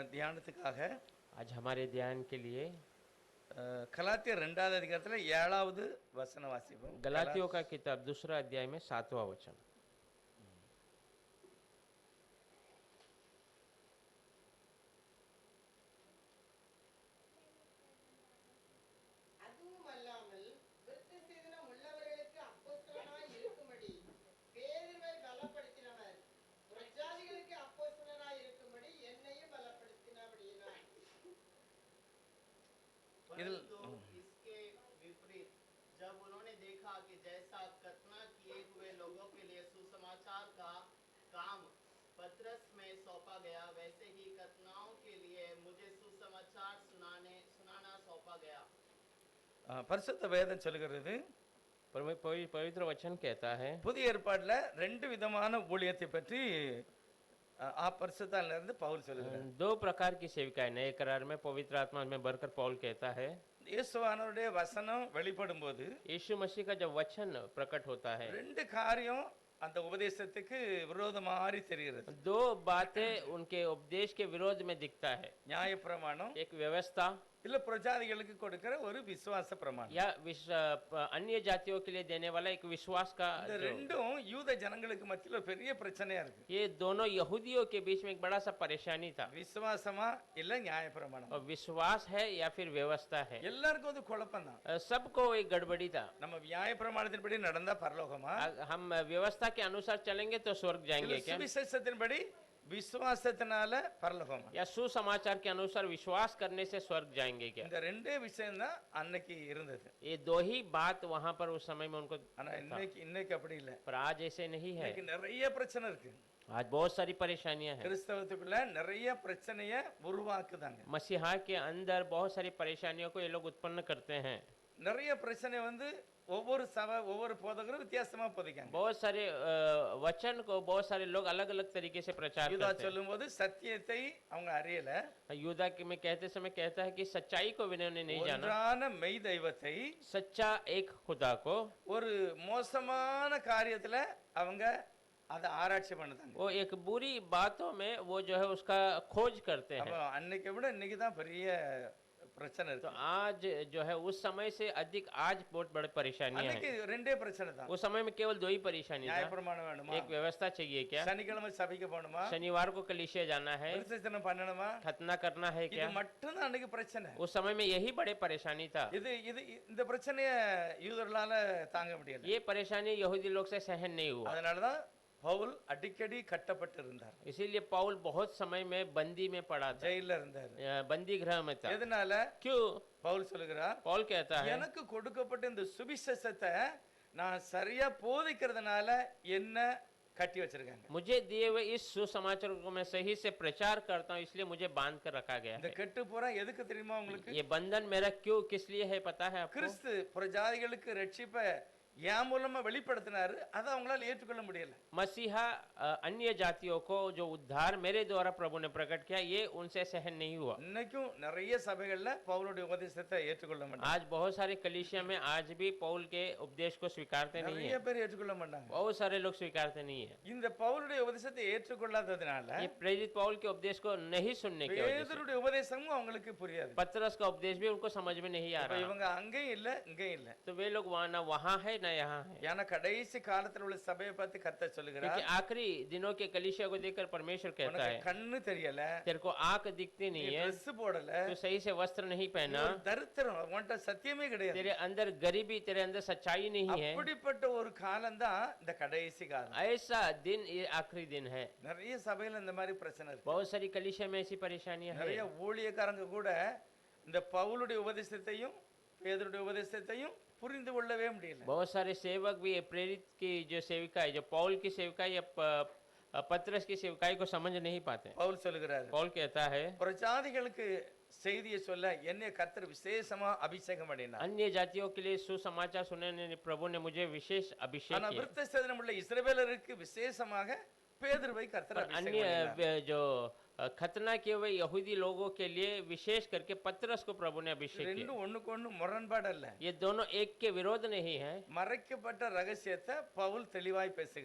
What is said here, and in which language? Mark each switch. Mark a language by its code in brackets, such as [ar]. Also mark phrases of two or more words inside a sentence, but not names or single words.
[ta] தியானத்துக்காக [hi] आज हमारे ध्यान के लिए [ta] கலாத்தியர் 2வது அதிகாரத்துல 7வது வசனம் வாசிப்போம். [hi] गलातियों का किताब दूसरा अध्याय में 7वां वचन। [ta] அதுவும் அல்லாமல் விருத்தசேதனம் உள்ளவர்களுக்கு அப்போஸ்தலனாய் இருக்கும்படி பேதுருவை பலப்படுத்தினவர் பிரஜாதிகளுக்கு அப்போஸ்தலனாய் இருக்கும்படி என்னையும் பலப்படுத்தினபடியினார்। [hi] परंतु इसके विपरीत जब उन्होंने देखा कि जैसा कतना किए हुए लोगों के लिए सुसमाचार का काम पतरस में सौंपा गया, वैसे ही कतनाओं के लिए मुझे सुसमाचार सुनाना सौंपा गया। [ta] பரிசுத்த வேதம் சொல்கிறது, [hi] पवित्र वचन कहता है [ta] புதிய ஏற்பாட்டுல ரெண்டு விதமான ஊழியத்தை பற்றி பரிசுத்தால இருந்து பவுல் சொல்லுகிறார். [hi] दो प्रकार की सेविकाएं नए करार में पवित्र आत्मा में भरकर पौल कहता है [ta] இயேசுவானவருடைய வசனம் வெளிப்படும் போது [hi] यीशु मसीह का जब वचन प्रकट होता है [ta] ரெண்டு காரியம் அந்த உபதேசத்துக்கு விரோதமாரி தெரிகிறது. [hi] दो बातें उनके उपदेश के विरोध में दिखता है। [ta] நியாயப்பிரமாணம் [hi] एक व्यवस्था [ta] இல்ல பிரஜாதிகளுக்கு கொடுக்கிற ஒரு விசுவாச பிரமாணம். [hi] या अन्य जातियों के लिए देने वाला एक विश्वास का [ta] இந்த ரெண்டும் யூத ஜனங்களுக்கு மத்தியில ஒரு பெரிய பிரச்சனையா இருக்கு. [hi] ये दोनों यहूदियों के बीच में एक बड़ा सा परेशानी था। [ta] விசுவாசமா இல்ல நியாயப்பிரமாணம், [hi] और विश्वास है या फिर व्यवस्था है, [ta] எல்லாருக்கும் அது குழப்பம் தான். [hi] सबको एक गड़बड़ी था। [ta] நம்ம நியாயப்பிரமாணத்தின்படி நடந்தா பரலோகமா, [hi] हम व्यवस्था के अनुसार चलेंगे तो स्वर्ग जाएंगे क्या, [ta] சுவிசேஷத்தின்படி விசுவாசத்தினால பரலோகமா, [hi] या सुसमाचार के अनुसार विश्वास करने से स्वर्ग जाएंगे क्या। [ta] இந்த ரெண்டே விஷயம் தான் அன்னைக்கு இருந்தது. [hi] ये दो ही बात वहां पर उस समय में उनको [ta] ஆனா இன்னைக்கு அப்படி இல்ல. [hi] पर आज ऐसे नहीं है। [ta] இன்னைக்கு நிறைய பிரச்சனை இருக்கு. [hi] आज बहुत सारी परेशानियां हैं। [ta] கிறிஸ்தவத்துக்குள்ள நிறைய பிரச்சனைய உருவாக்குதாங்க. [hi] मसीहा के अंदर बहुत सारी परेशानियों को ये लोग उत्पन्न करते हैं। [ta] நிறைய பிரச்சனை ஒவ்வொரு சபை ஒவ்வொரு போதகரும் வித்தியாசமா போதிக்காங்க. [hi] बहुत सारे वचन को बहुत सारे लोग अलग अलग तरीके से प्रचार [ta] யூதா [hi] करते हैं। [ta] சொல்லும்போது சத்தியத்தை அவங்க அறியல, [hi] यूदा में कहते समय कहता है कि सच्चाई को इन्होंने नहीं जाना, [ta] ஒன்றான மெய் தெய்வத்தை [hi] सच्चा एक खुदा को [ta] ஒரு மோசமான காரியத்துல அவங்க அதை ஆராய்ச்சி பண்ணுதாங்க. [hi] वो एक बुरी बातों में वो जो है उसका खोज करते [ta] அப்ப [hi] हैं। [ta] அன்னைக்கு விட இன்னைக்கு தான் பெரிய பிரச்சனை [hi] तो [ta] இருக்கு. [hi] आज जो है उस समय से अधिक आज बहुत बड़ी परेशानियां [ta] அன்னைக்கு [hi] हैं। [ta] ரெண்டே பிரச்சனை தான். [hi] उस समय में केवल दो ही परेशानी था। [ta] நியாயப்பிரமாணம் வேணுமா, [hi] एक व्यवस्था चाहिए क्या, [ta] சனிக்கிழமை சபைக்கு போகணுமா, [hi] शनिवार को कलीसिया जाना है, [ta] விசேஷனம் பண்ணணுமா, [hi] खतना करना है [ta] இது [hi] क्या, [ta] மட்டும் தான் அன்னைக்கு பிரச்சனை. [hi] उस समय में यही बड़े परेशानी था। [ta] இந்த பிரச்சனைய யூதர்களால தாங்க முடியல. [hi] ये परेशानी यहूदी लोग से सहन नहीं हुआ, [ta] அதனாலதான் பவுல் அடிக்கடி கட்டப்பட்டு இருந்தார். [hi] इसीलिए पौल बहुत समय में बंदी में पड़ा था, [ta] ஜெயில இருந்தார். [hi] बंदी गृह में था। [ta] எதனால? [hi] क्यों? [ta] பவுல் சொல்லுகிறார், [hi] पौल कहता है [ta] எனக்கு கொடுக்கப்பட்ட இந்த சுவிசேஷத்தை நான் சரியா போதிக்கிறதுனால என்ன கட்டி வச்சிருக்காங்க. [hi] मुझे दिए हुए इस सुसमाचार को मैं सही से प्रचार करता हूँ, इसलिए मुझे बांध कर रखा गया [ta] இந்த [hi] है। [ta] கெட்டு போற எதுக்கு தெரியுமா உங்களுக்கு? [hi] ये बंधन मेरा क्यों किस लिए है पता है आपको? [ta] கிறிஸ்து பிரஜாதிகளுக்கு ரட்சிப்பை என் மூலமா வெளிப்படுத்தினாரு, அதை அவங்களால ஏற்றுக்கொள்ள முடியல. [hi] मसीहा अन्य जातियों को जो उद्धार मेरे द्वारा प्रभु ने प्रकट किया, ये उनसे सहन नहीं हुआ। [ta] இன்னைக்கும் நிறைய சபைகள்ல பவுலுடைய உபதேசத்தை ஏற்றுக்கொள்ள மாட்டாங்க. [hi] आज बहुत सारे कलीसिया में आज भी पौल के उपदेश को स्वीकारते नहीं [ta] நிறைய [hi] है, [ta] பேர் ஏற்றுக்கொள்ள மாட்டாங்க. [hi] बहुत सारे लोग स्वीकारते नहीं है। [ta] இந்த பவுலுடைய உபதேசத்தை ஏற்றுக்கொள்ளாததுனால [hi] ये प्रेरित पौल के उपदेश को नहीं सुनने की वजह से [ta] பேதுருடைய உபதேசமும் அவங்களுக்கு புரியாது. [hi] पतरस का उपदेश भी उनको समझ में नहीं आ [ta] இப்ப [hi] रहा, [ta] இவங்க அங்கேயும் இல்ல இங்கேயும் இல்ல. [hi] तो वे लोग वहां ना वहां है ना यहाँ है। [ta] ஏன்னா கடைசி காலத்துல உள்ள சபையை பார்த்து கர்த்தர் சொல்லுகிறார், [hi] क्योंकि आखिरी दिनों के कलीसिया को देखकर परमेश्वर कहता [ta] உனக்கு [hi] है [ta] கண்ணு தெரியல, [hi] तेरे को आंख दिखती नहीं है, [ta] ட்ரெஸ் போடல, [hi] तू सही से वस्त्र नहीं पहना, [ta] ஒரு தரித்திரம், உன்கிட்ட சத்தியமே கிடையாது. [hi] तेरे अंदर गरीबी, तेरे अंदर सच्चाई नहीं है। [ta] அப்படிப்பட்ட ஒரு காலம் தான் இந்த கடைசி காலம். [hi] ऐसा दिन ये आखिरी दिन है। [ta] நிறைய சபையில இந்த மாதிரி பிரச்சனை இருக்கு. [hi] बहुत सारी कलीसिया में ऐसी परेशानियां [ta] நிறைய [hi] हैं। [ta] ஊழியக்காரங்க கூட இந்த பவுலுடைய உபதேசத்தையும் பேதுருடைய உபதேசத்தையும் புரிந்து கொள்ளவே முடியல. [hi] बहुत सारे सेवक भी ये प्रेरित की जो सेविका है, जो पौल की सेविका या पतरस की सेविकाई को समझ नहीं पाते। [ta] பவுல் சொல்லுகிறார், [hi] पौल कहता है [ta] பிரஜாதிகளுக்கு செய்தியை சொல்ல என்னை கர்த்தர் விசேஷமா அபிஷேகம் பண்ணினார். [hi] अन्य जातियों के लिए सुसमाचार सुनाने प्रभु ने मुझे विशेष अभिषेक [ta] ஆனா [hi] किया। [ta] விருத்தசேதனம் உள்ள இஸ்ரவேலருக்கு விசேஷமாக பேதுருவை கர்த்தர் [hi] पर [ta] அபிஷேகம் பண்ணினார். [hi] अन्य जो खतना किए हुए यहूदी लोगों के लिए विशेष करके पतरस को प्रभु ने अभिषेक किया। [ta] ரெண்டும் ஒண்ணுக்கு ஒண்ணு முரண்பாடு அல்ல. [hi] ये दोनों एक के विरोध नहीं है। [ta] மறைக்கப்பட்ட ரகசியத்தை பவுல் தெளிவாய் பேசுகிறார்.